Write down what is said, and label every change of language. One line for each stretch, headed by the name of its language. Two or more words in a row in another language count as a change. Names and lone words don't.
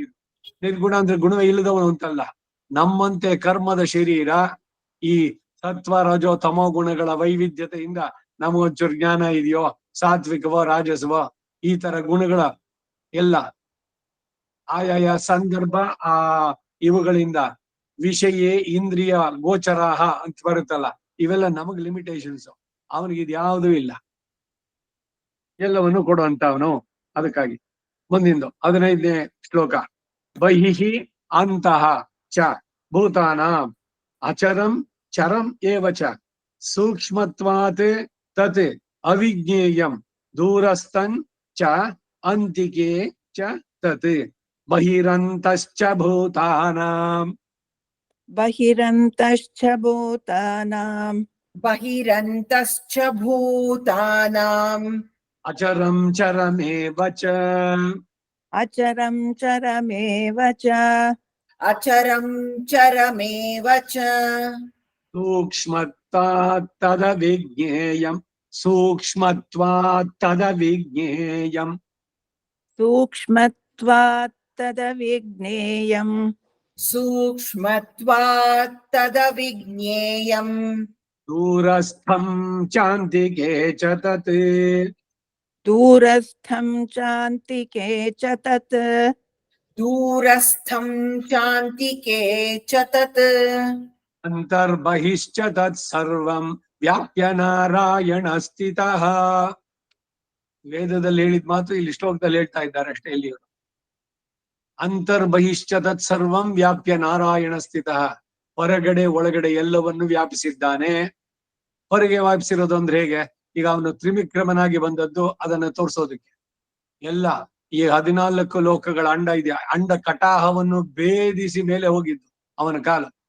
Kannada: ನಿರ್ಗುಣ ಅಂದ್ರೆ ಗುಣವೇ ಇಲ್ಲದವನು ಅಂತಲ್ಲ. ನಮ್ಮಂತೆ ಕರ್ಮದ ಶರೀರ ಈ ಸತ್ವ ರಜೋ ತಮೋ ಗುಣಗಳ ವೈವಿಧ್ಯತೆಯಿಂದ ನಮಗೊಂಚೂರು ಜ್ಞಾನ ಇದೆಯೋ, ಸಾತ್ವಿಕವೋ ರಾಜಸವೋ ಈ ತರ ಗುಣಗಳ ಎಲ್ಲ ಆಯಾಯ ಸಂದರ್ಭ ಇವುಗಳಿಂದ
Sanskrit: ವಿಷಯೇ ಇಂದ್ರಿಯ ಗೋಚರಾಹ
Kannada: ಅಂತ ಬರುತ್ತಲ್ಲ, ಇವೆಲ್ಲ ನಮಗ್ ಲಿಮಿಟೇಷನ್ಸ್. ಅವನಿಗೆ ಇದ್ಯಾವುದೂ ಇಲ್ಲ, ಎಲ್ಲವನ್ನು ಕೊಡುವಂತವನು. ಅದಕ್ಕಾಗಿ ಮುಂದಿಂದು 15ನೇ ಶ್ಲೋಕ.
Sanskrit: ಬಹಿಹಿ ಅಂತಃ ಚ ಭೂತಾನ ಅಚರಂ ಚರಂ ಏವ ಚ ಸೂಕ್ಷ್ಮತ್ವಾತ್ ತತ್ ಅವಿಜ್ಞೇಯಂ ದೂರಸ್ಥಂ ಚ ಅಂತಿಕೆ ಚ ತತ್ ಬಹಿರಂತಶ್ಚ ಭೂತಾನಾಂ. ಬಹಿರಂತಶ್ಚ ಭೂತಾನಾಂ ಬಹಿರಂತಶ್ಚ ಭೂತಾನಾಂ ಅಚರಂ ಚರಮೇವ ಚ. ಅಚರಂ ಚರಮೇವ ಚ ಅಚರಂ ಚರಮೇವ ಚ ಸೂಕ್ಷ್ಮತ್ವಾತ್ ತದವಿಜ್ಞೇಯಂ. ಸೂಕ್ಷ್ಮತ್ವಾತ್ ತದವಿಜ್ಞೇಯಂ. ಸೂಕ್ಷ್ಮತ್ವಾತ್ ತದವಿಜ್ಞೇಯಂ. ಸೂಕ್ಷ್ಮತ್ವಾತ್ ತದವಿಜ್ಞೇಯಂ. ದೂರಸ್ಥಂ ಚಾಂತಿಕೆ ಚ ತತ್. ದೂರಸ್ಥಂ ಚಾಂತಿಕೆ ಚ ತತ್. ದೂರಸ್ಥಂ ಚಾಂತಿಕೆ ಚ ತತ್. ಅಂತರ್ಬಹಿಶ್ಚ ತತ್ ಸರ್ವಂ ವ್ಯಾಪ್ಯ ನಾರಾಯಣ ಸ್ಥಿತಃ.
Kannada: ವೇದದಲ್ಲಿ ಹೇಳಿದ ಮಾತು ಇಲ್ಲಿ ಶ್ಲೋಕದಲ್ಲಿ ಹೇಳ್ತಾ ಇದ್ದಾರೆ ಅಷ್ಟೇ.
Sanskrit: ಇಲ್ಲಿ ಅಂತರ್ಬಹಿಶ್ಚ ತತ್ ಸರ್ವಂ ವ್ಯಾಪ್ಯ ನಾರಾಯಣ ಸ್ಥಿತಃ.
Kannada: ಹೊರಗಡೆ ಒಳಗಡೆ ಎಲ್ಲವನ್ನು ವ್ಯಾಪಿಸಿದ್ದಾನೆ. ಹೊರಗೆ ವ್ಯಾಪಿಸಿರೋದು ಅಂದ್ರೆ ಹೇಗೆ? ಈಗ ಅವನು ತ್ರಿವಿಕ್ರಮನಾಗಿ ಬಂದದ್ದು ಅದನ್ನ ತೋರ್ಸೋದಕ್ಕೆ. ಎಲ್ಲ ಈ 14 ಲೋಕಗಳ ಅಂಡ ಇದೆ, ಅಂಡ ಕಟಾಹವನ್ನು ಭೇದಿಸಿ ಮೇಲೆ ಹೋಗಿದ್ದು ಅವನ ಕಾಲ.